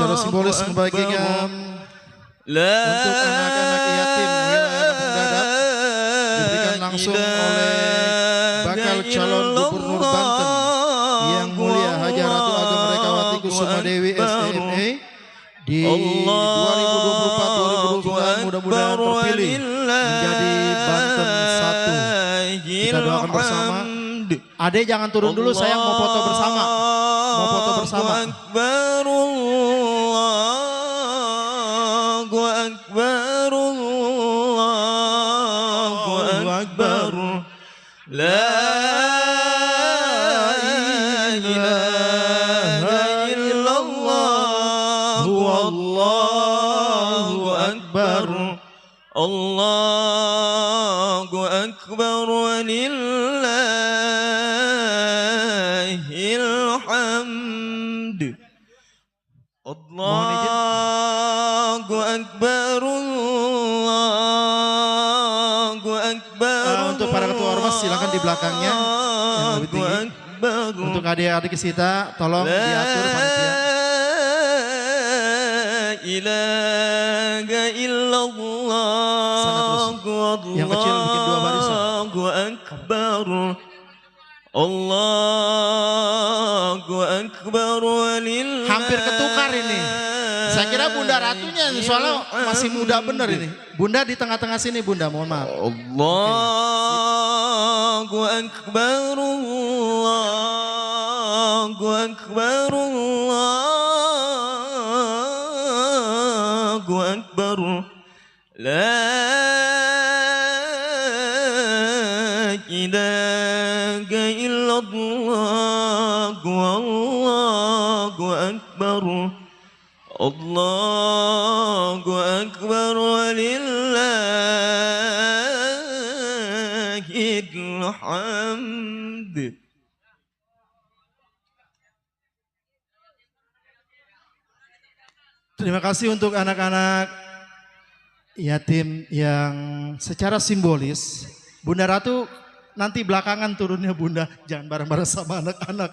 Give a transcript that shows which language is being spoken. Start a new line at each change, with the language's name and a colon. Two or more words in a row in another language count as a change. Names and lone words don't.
Indonesian: Secara simbolis membagikan untuk anak-anak yatim wilayah Kampung Dadap diberikan langsung oleh bakal calon gubernur Banten yang mulia Haja Ratu Ageng Rekawati Kusuma Dewi SEME di 2024-2029 mudah-mudahan terpilih menjadi Banten 1. Kita doakan bersama. Ade jangan turun dulu, saya mau foto bersama. Mau foto bersama.
Arabic: الله أكبر, الله أكبر، لا الله أكبر ولله الحمد. الله أكبر، الله أكبر.
Indonesian: Untuk para ketua ormas silakan di belakangnya yang lebih tinggi. Untuk adik-adik kita tolong diatur panitia.
Arabic: إله إلا الله.
Indonesian: Yang kecil bikin 2 barisan.
Arabic: الله أكبر، الله أكبر ولله.
Indonesian: Hampir ketukar ini. Saya kira Bunda Ratunya soalnya masih muda bener ini. Bunda di tengah-tengah sini Bunda, mohon maaf.
Arabic: الله أكبر، الله أكبر، الله أكبر. لا إله إلا الله، الله أكبر، الله أكبر ولله الحمد.
Indonesian: Terima kasih untuk anak-anak yatim yang secara simbolis. Bunda Ratu nanti belakangan turunnya Bunda, jangan bareng-bareng sama anak-anak.